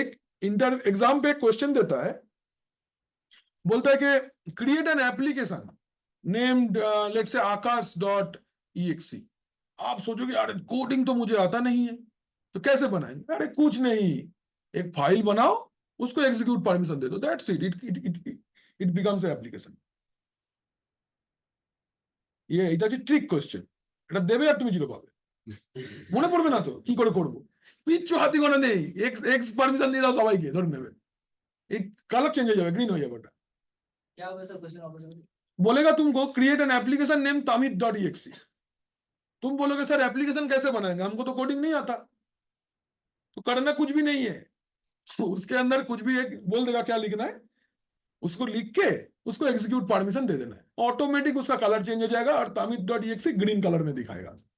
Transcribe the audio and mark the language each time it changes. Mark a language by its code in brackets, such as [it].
[hi] एक एग्जाम पे क्वेश्चन देता है, बोलता है कि [en] create an application named let's say [hi] आकाश.exe। आप सोचोगे यार कोडिंग तो मुझे आता नहीं है, तो कैसे बनाएंगे? अरे कुछ नहीं, एक फाइल बनाओ, उसको एग्जीक्यूट परमिशन दे दो, [en] That's it, it becomes a application. [hi] ये [bn] এটা হচ্ছে ট্রিক কোশ্চেন, এটা দেবে আর তুমি জিরো পাবে। মনে পড়বে না তো কি করে করব? কিচ্ছু হাতি গোনা নেই, এক্স পারমিশন দিয়ে দাও সবাইকে, ধরে নেবে। এই কালার চেঞ্জ হয়ে যাবে, গ্রিন হয়ে যাবে। ওটা [hi] क्या होगा सर क्वेश्चन ऑप्शन? बोलेगा तुमको [en] create an application name [hi] tamid.exe। तुम बोलोगे सर एप्लीकेशन कैसे बनाएंगे, हमको तो कोडिंग नहीं आता। तो करना कुछ भी नहीं है, उसके अंदर कुछ भी एक बोल देगा क्या लिखना है, उसको लिख के उसको एग्जीक्यूट परमिशन दे देना है, ऑटोमेटिक उसका कलर चेंज हो जाएगा और tamid.exe ग्रीन कलर में दिखाएगा।